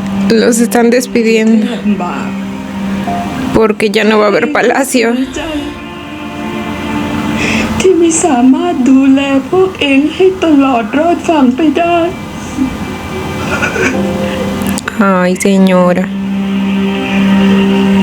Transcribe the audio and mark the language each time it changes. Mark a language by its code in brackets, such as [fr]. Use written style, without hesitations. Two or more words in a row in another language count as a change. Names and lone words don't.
[es] Los están despidiendo [th] ลำบาก [es] porque ya no va a haber palacio. [th] ใจที่ไม่สามารถดูแลพวกเองให้ตลอดรอดฝั่งไปได้ [es] Ay, señora.